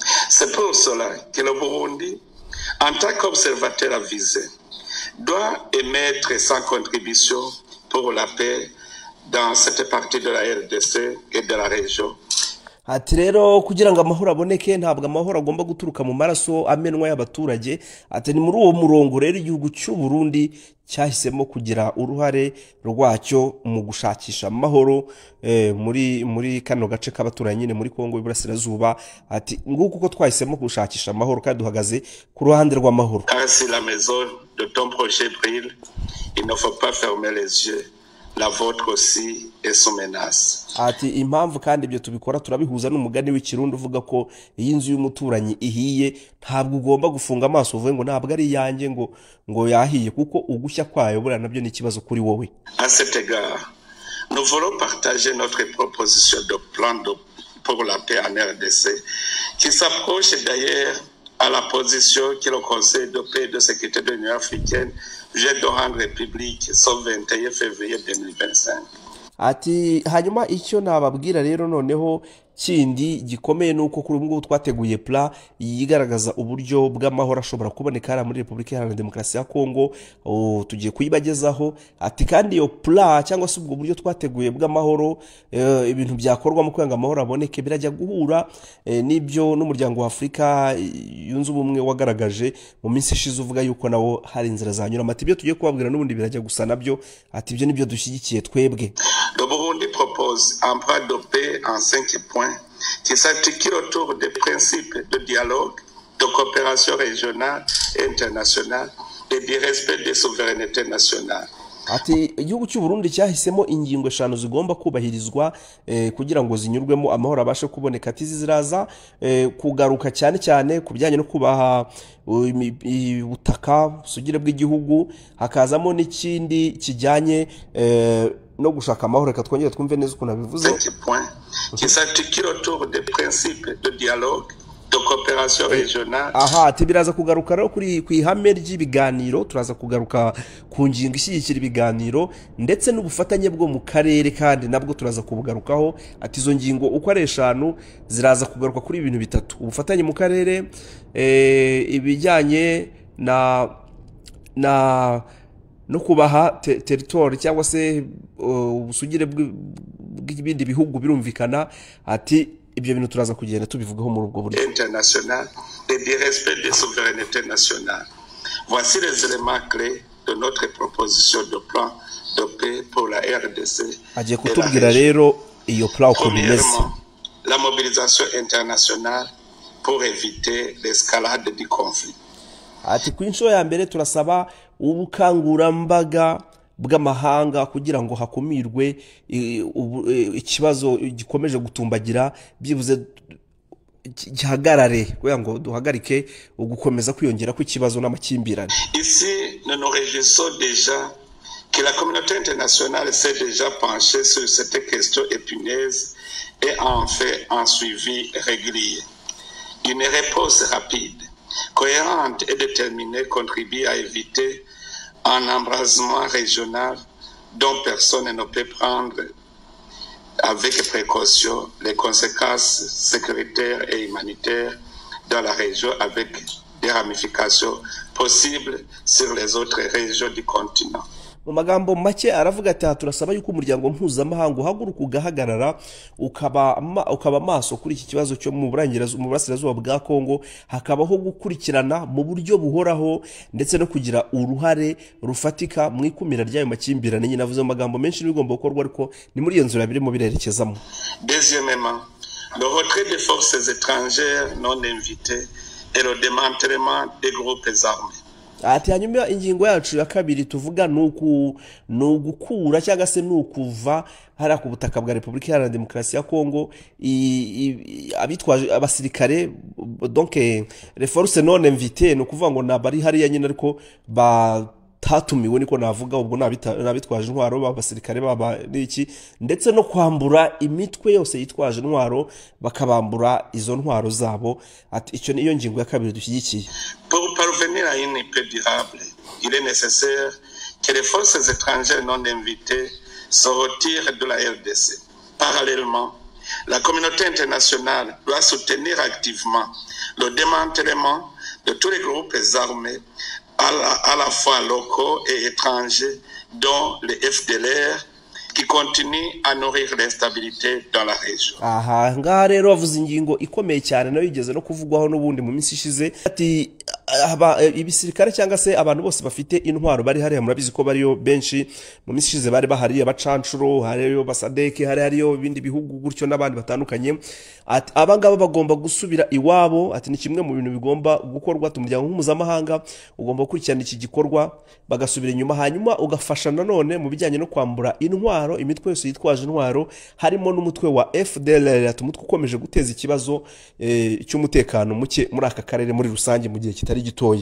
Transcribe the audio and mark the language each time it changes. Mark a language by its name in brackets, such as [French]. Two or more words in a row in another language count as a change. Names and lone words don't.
[French] C'est pour cela que le Burundi, en tant qu'observateur avisé, doit émettre sa contribution pour la paix dans cette partie de la RDC et de la région. [Kinyarwanda] ati rero kugira ngo amahoro aboneke ntabwo amahoro agomba guturuka mu maraso amenwa y'abaturage. Ati ni muri uwo murongo rero igihugu cy'u Burundi cyahisemo kugira uruhare rwacyo mu gushakisha amahoro muri kano gace k'abaturanyi nyine muri Kongo y'Iburasirazuba. Ati nguko uko twahisemo gushakisha amahoro kandi duhagaze ku ruhande rw'amahoro. [French] Si la maison de ton projet brille, il ne faut pas fermer les yeux. La vôtre aussi est sous menace. [Kinyarwanda] Ati impamvu kandi ibyo tubikora turabihuza n'umugani w'ikirundi uvuga ko iyi nzu y'umuturanyi ihiye ntabwo ugomba gufunga amaso uvuge ngo ntabwo ari yanjye ngo yahiye kuko ugushya kwayo buriya nabyo ni ikibazo kuri wowe. [French] À cet égard, nous voulons partager notre proposition de plan pour la paix en RDC qui s'approche d'ailleurs à la position que le Conseil de paix et de sécurité de l'Union africaine vient de rendre publique ce 21 février 2025. [Kinyarwanda] Ati hanyuma icyo nababwira rero noneho kindi gikomeye nuko kuri ubwo twateguye plan yigaragaza uburyo bw'amahoro ashobora kuboneka muri Repubulika Iharanira Demokarasi ya Kongo. Tugiye kuyibagezaho. Ati kandi iyo plan cyangwa se ubwo buryo twateguye bw'amahoro ibintu byakorwa mu kwanga amahoro aboneke birajya guhura n'ibyo n'umuryango wa Afrika yunze ubumwe wagaragaje mu minsi ishize uvuga yuko nawo hari inzira zanyura. Ati ibyo tugiye kubabwira n'ubundi birajya gusa nabyo. Ati ibyo nibyo dushyigikiye twebwe. [French] Le Burundi propose un plan de paix en 5 points qui s'articule autour des principes de dialogue, de coopération régionale et internationale et du respect des souverainetés nationales. [Kinyarwanda] Ati igihugu cy'u Burundi cyahisemo ingingo 5 zigomba kubahirizwa kugira ngo zinyurwemo amahoro abashe kuboneka. Ati ziraza kugaruka cyane cyane kubijyanye no kubaha ubutaka sugire bw'igihugu, hakazamo n'ikindi kijyanye no gushaka amahoro. Reka twongere twumve neza uko nabivuze. [French] Qui s'articule autour des principes de dialogue, de coopération régionale. [Kinyarwanda] Ati biraza kugaruka rero kuri ihame ry'ibiganiro, turaza kugaruka ku ngingo ishyigikira ibiganiro ndetse n'ubufatanye bwo mu karere kandi nabwo turaza kubugarukaho. Ati izo ngingo uko ari 5 ziraza kugaruka kuri ibintu bitatu: ubufatanye mu karere, ibijyanye no kubaha territoire cyangwa se ubusugire bw'ibindi bihugu birumvikana. Ati ibyo bintu turaza kugenda tubivugaho muri ubwo buryo. [French] International et du respect des souverainetés nationales. Voici les éléments clés de notre proposition de plan de paix pour la RDC. [Kinyarwanda] Agiye kutubwira rero iyo plan uko bimeze. [French] La mobilisation internationale pour éviter l'escalade du conflit. [Kinyarwanda] Ati ku inshuro ya mbere turasaba ubukangurambaga bw'amahanga kugira ngo hakumirwe ikibazo gikomeje gutumbagira byibuze gihagarare kugira ngo duhagarike ugukomeza kwiyongera kw'ikibazo n'amakimbirane. [French] Ici nous nous réjouissons déjà que la communauté internationale s'est déjà penchée sur cette question épineuse et en fait un suivi régulier. Une réponse rapide, cohérente et déterminée contribue à éviter un embrasement régional dont personne ne peut prendre avec précaution les conséquences sécuritaires et humanitaires dans la région avec des ramifications possibles sur les autres régions du continent. [Kinyarwanda] Mu magambo make aravuga ati turasaba yuko umuryango mpuzamahanga uhaguruka ugahagarara ukaba maso kuri iki kibazo cyo mu burasirazuba bwa Kongo, hakabaho gukurikirana mu buryo buhoraho ndetse no kugira uruhare rufatika mu ikumira ry'ayo makimbirane. Nyine navuze amagambo menshi n'ibigomba gukorwa ariko ni muri iyo nzira birimo birerekezamo. [French] Deuxièmement, le retrait des forces étrangères non invitées et le démantèlement des groupes armés. [Kinyarwanda] Ati hanyuma ingingo yacu ya kabiri tuvuga nugukura cyangwa se nukuva hari ku butaka bwa Repubulika Iharanira Demokarasi ya Kongo abitwaje abasirikare, [French] donc les forces non invitées, [Kinyarwanda] no kuvuga ngo nabari hari ya nyine ariko tatumiwe niko navuga, ubwo nabitwaje intwaro b'abasirikare baba n'iki, ndetse no kwambura imitwe yose yitwaje intwaro bakabambura izo ntwaro zabo. Ati icyo niyo ngingo ya kabiri dushyigikiye. [French] Pour parvenir à une paix durable, il est nécessaire que les forces étrangères non invitées se retirent de la RDC. Parallèlement, La communauté internationale doit soutenir activement le démantèlement de tous les groupes armés, à la fois locaux et étrangers, dont les FDLR, qui continuent à nourrir l'instabilité dans la région. [Kinyarwanda] aha ngaha rero bavuze ingingo ikomeye cyane nayo igeze no kuvugwaho n'ubundi mu minsi ishize ati ibisirikare cyangwa se abantu bose bafite intwaro bari hariya murabizi ko bariyo benshi mu minsi ishize bari bahariye abacancuro hariyo basadeke hariyo ibindi bihugu gutyo n'abandi batandukanye ati abangaba bagomba gusubira iwabo ati ni kimwe mu bintu bigomba gukorwa umuryango mpuzamahanga ugomba gukurikirana iki gikorwa bagasubira inyuma hanyuma ugafasha nanone mu bijyanye no kwambura intwaro imitwe yose yitwaje intwaro harimo n'umutwe wa FDLR ati umutwe ukomeje guteza ikibazo cy'umutekano muke muri aka karere muri rusange mu gihe kitari gitoye.